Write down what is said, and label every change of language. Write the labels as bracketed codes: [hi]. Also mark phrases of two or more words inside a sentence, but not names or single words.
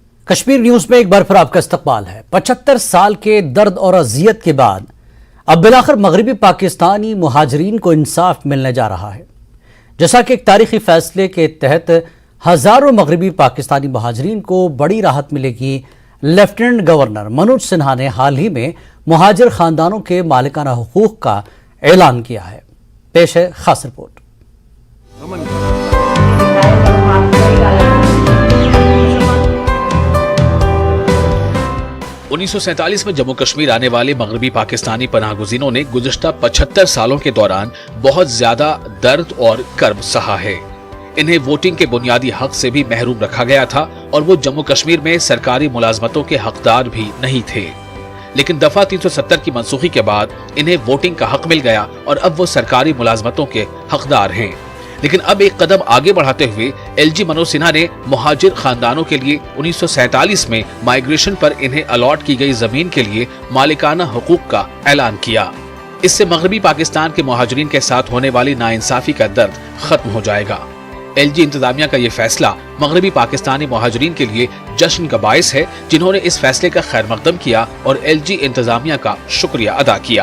[ur] کشمیر نیوز میں ایک بار پھر آپ کا استقبال ہے۔ 75 سال کے درد اور اذیت کے بعد اب بالآخر مغربی پاکستانی مہاجرین کو انصاف ملنے جا رہا ہے، جیسا کہ ایک تاریخی فیصلے کے تحت ہزاروں مغربی پاکستانی مہاجرین کو بڑی راحت ملے گی۔ لیفٹیننٹ گورنر منوج سنہا نے حال ہی میں مہاجر خاندانوں کے مالکانہ حقوق کا اعلان کیا ہے۔ پیش ہے خاص رپورٹ۔ 1947 میں جموں کشمیر آنے والے مغربی پاکستانی پناہ گزینوں نے گزشتہ 75 سالوں کے دوران بہت زیادہ درد اور کرب سہا ہے۔ انہیں ووٹنگ کے بنیادی حق سے بھی محروم رکھا گیا تھا اور وہ جموں کشمیر میں سرکاری ملازمتوں کے حقدار بھی نہیں تھے، لیکن دفعہ 370 کی منسوخی کے بعد انہیں ووٹنگ کا حق مل گیا اور اب وہ سرکاری ملازمتوں کے حقدار ہیں۔ لیکن اب ایک قدم آگے بڑھاتے ہوئے ایل جی منوج سنہا نے مہاجر خاندانوں کے لیے 1947 میں مائیگریشن پر انہیں الاٹ کی گئی زمین کے لیے مالکانہ حقوق کا اعلان کیا۔ اس سے مغربی پاکستان کے مہاجرین کے ساتھ ہونے والی ناانصافی کا درد ختم ہو جائے گا۔ ایل جی انتظامیہ کا یہ فیصلہ مغربی پاکستانی مہاجرین کے لیے جشن کا باعث ہے، جنہوں نے اس فیصلے کا خیر مقدم کیا اور ایل جی انتظامیہ کا شکریہ ادا کیا۔